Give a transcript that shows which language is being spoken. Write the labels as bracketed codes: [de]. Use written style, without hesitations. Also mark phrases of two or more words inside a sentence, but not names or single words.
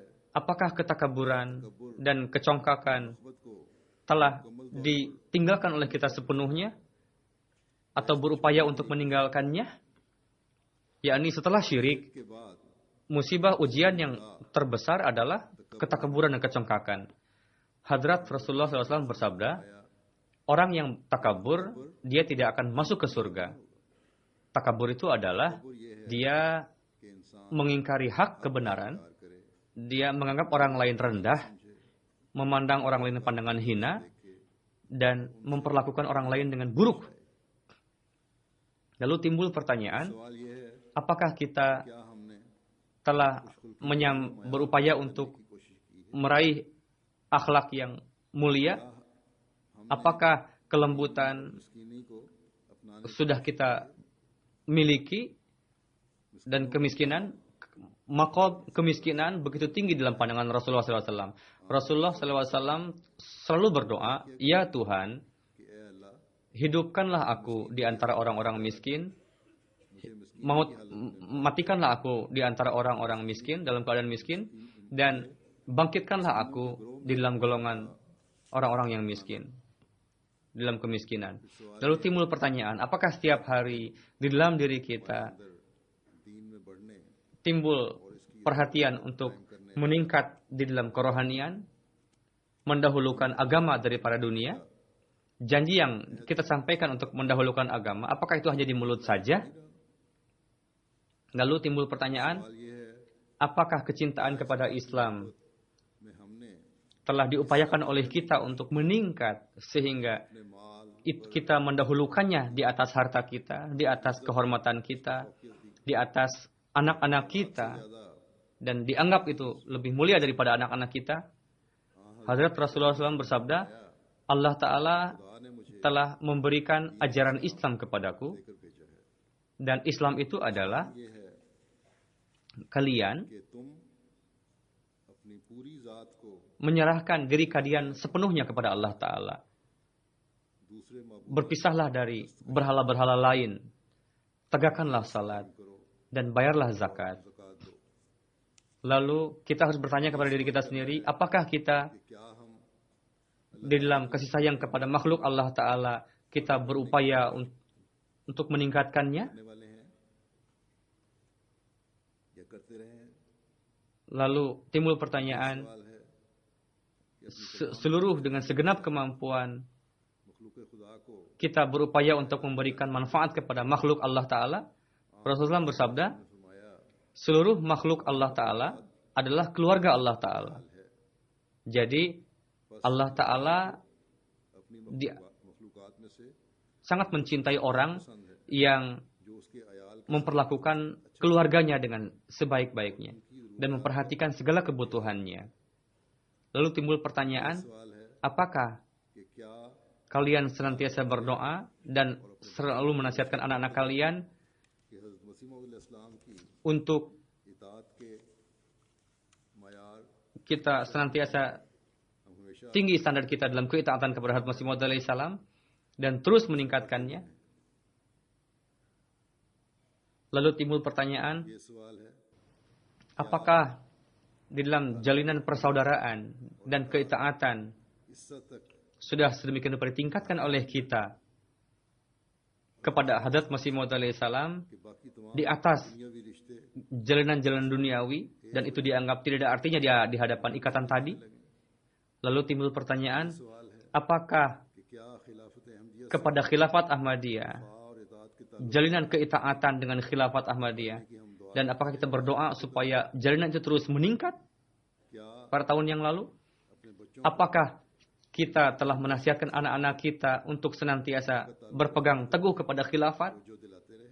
[id] apakah ketakaburan dan kecongkakan [ur] محبت کو [id] telah ditinggalkan oleh kita sepenuhnya atau berupaya untuk meninggalkannya? Yakni setelah syirik, [ur] کے بعد [id] musibah ujian yang terbesar adalah ketakaburan dan kecongkakan. Hadrat Rasulullah SAW bersabda, orang yang takabur, dia tidak akan masuk ke surga. Takabur itu adalah dia [ur] کہ انسان [id] mengingkari hak kebenaran, [ur] پیار کرے [id] dia menganggap orang lain rendah, memandang orang lain dengan pandangan hina, dan memperlakukan orang lain dengan buruk. Lalu timbul pertanyaan, [ur] سوال یہ ہے [id] apakah kita [ur] کیا ہم نے [id] telah berupaya untuk [ur] کی کوشش کی ہے [id] meraih akhlak yang mulia? Apakah kelembutan [ur] مسکینی کو اپنانے [id] sudah kita miliki dan kemiskinan maqam kemiskinan begitu tinggi dalam pandangan Rasulullah SAW. Rasulullah SAW selalu berdoa, "Ya Tuhan, [ur] کہ اے اللہ [id] hidupkanlah aku di antara orang-orang miskin, matikanlah aku di antara orang-orang miskin dalam keadaan miskin, dan bangkitkanlah aku di dalam golongan orang-orang yang miskin, dalam kemiskinan." Lalu timbul pertanyaan, apakah setiap hari di dalam diri kita [ur] اندر دین میں بڑھنے [id] timbul perhatian untuk meningkat di dalam kerohanian, mendahulukan agama daripada dunia? Janji yang kita sampaikan untuk mendahulukan agama, apakah itu hanya di mulut saja? Lalu timbul pertanyaan, [ur] سوال یہ ہے [id] apakah kecintaan kepada Islam [ur] میں ہم نے [id] telah diupayakan oleh kita untuk meningkat sehingga [ur] اپنے مال [id] kita mendahulukannya di atas harta kita, di atas kehormatan kita, di atas anak-anak kita, [ur] ज्यादा [id] dan dianggap itu lebih mulia daripada anak-anak kita? Hadrat Rasulullah SAW bersabda, Allah Ta'ala [ur] خدا نے مجھے [id] telah memberikan ajaran Islam kepadaku, [ur] لے کر بھیجا ہے. [id] dan Islam itu adalah [ur] یہ ہے [id] kalian [ur] کہ تم اپنی پوری ذات کو [id] menyerahkan diri kalian sepenuhnya kepada Allah Ta'ala. [ur] دوسرے معبود [id] Berpisahlah dari berhala-berhala lain. Tegakkanlah salat [ur] करो, [id] dan bayarlah zakat. [ur] زکوٰۃ دو, [id] Lalu kita harus bertanya kepada diri kita sendiri, apakah kita [ur] کہ کیا ہم [id] di dalam kasih sayang kepada makhluk Allah Ta'ala kita berupaya untuk meningkatkannya? [ur] کرنے والے ہیں یا کرتے رہے ہیں? [id] Lalu timbul pertanyaan, [ur] سوال ہے کہ اپنی [id] seluruh dengan segenap kemampuan [ur] مخلوق خدا کو [id] kita berupaya untuk memberikan manfaat kepada makhluk Allah Ta'ala? Rasulullah bersabda, [ur] फरमाया [id] seluruh makhluk Allah Ta'ala adalah keluarga Allah Ta'ala. Jadi Allah Ta'ala [ur] अपनी [id] Dia- [ur] مخلوقات میں سے [id] sangat mencintai orang [ur] پسند ہے [id] yang [ur] جو اس کے عیال کے [id] memperlakukan keluarganya dengan sebaik-baiknya dan memperhatikan segala kebutuhannya. Lalu timbul pertanyaan, [ur] سوال ہے [id] apakah [ur] کہ کیا [id] kalian senantiasa berdoa dan selalu menasihatkan anak-anak kalian [ur] کہ حضرت مسیح موعود اسلام کی [id] untuk [ur] اطاعت کے معیار [id] kita senantiasa [ur] ہم ہمیشہ [id] tinggi standar kita dalam keitaatan kepada Hazrat Masih Maud [ar] عليه السلام [id] dan terus meningkatkannya? Lalu timbul pertanyaan, [ur] یہ سوال ہے [id] apakah di dalam jalinan persaudaraan dan keitaatan [ur] اس تک [id] sudah sedemikian rupa ditingkatkan oleh kita kepada Hadrat Masih Maud [ar] عليه السلام [ur] کہ باقی تمام [id] di atas [ur] دنیاوی رشتے [id] jalanan-jalan duniawi dan itu dianggap tidak ada artinya di hadapan ikatan tadi? Lalu timbul pertanyaan, [ur] سوال ہے [id] apakah [ur] کہ کیا خلافت احمدیت [id] kepada khilafat Ahmadiyah, [ur] اور اطاعت کے تعلق [id] jalinan keitaatan dengan khilafat Ahmadiyah, [ur] کہ ہم دعا [id] dan apakah kita berdoa supaya jalinan itu terus meningkat [ur] क्या [id] pada tahun yang lalu? [ur] اپنے بچوں [id] Apakah kita telah menasihatkan anak-anak kita untuk senantiasa berpegang teguh kepada khilafat [ur] کو جو دلاتے رہے